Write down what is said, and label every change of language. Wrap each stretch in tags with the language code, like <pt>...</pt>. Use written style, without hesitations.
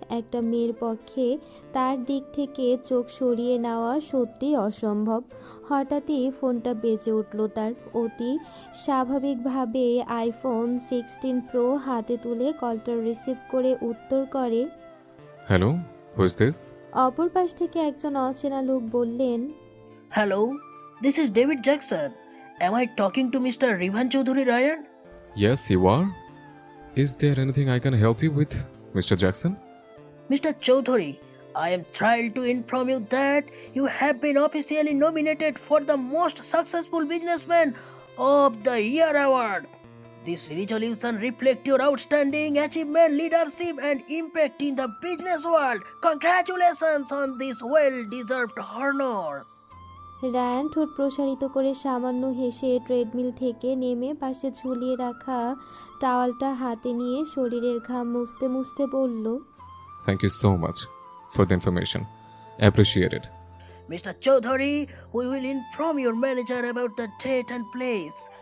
<bn>একটা মেয়ের পক্ষে তার দিক থেকে চোখ সরিয়ে নেওয়া সত্যি অসম্ভব। হঠাৎই ফোনটা বেজে উঠল তার। অতি স্বাভাবিকভাবে আইফোন 16 প্রো হাতে তুলে কলটা রিসিভ করে উত্তর করে।</bn> <en>Hello, who is this?</en> <bn>অপর পাশ থেকে একজন অচেনা লোক বললেন,</bn> <en>Hello, this is David Jackson. Am I talking to Mr. Rivan Chaudhuri Ryan? Yes, you are. Is there anything I can help you with, Mr. Jackson? Mr. Chaudhuri, I am thrilled to inform you that you have been officially nominated for the Most Successful Businessman of the Year award. This resolution reflects your outstanding achievement, leadership, and impact in the business world. Congratulations on this well-deserved honor.</en> <bn>Ryan ঠোঁট প্রসারিত করে সামান্য হেসে treadmill থেকে নেমে পাশে ঝুলিয়ে রাখা টাওয়ালটা হাতে নিয়ে শরীরের ঘাম মুছতে মুছতে বলল,</bn> <en>Thank you so much for the information. Appreciate it. Mr. Chaudhuri, we will inform your manager about the date and place.</en>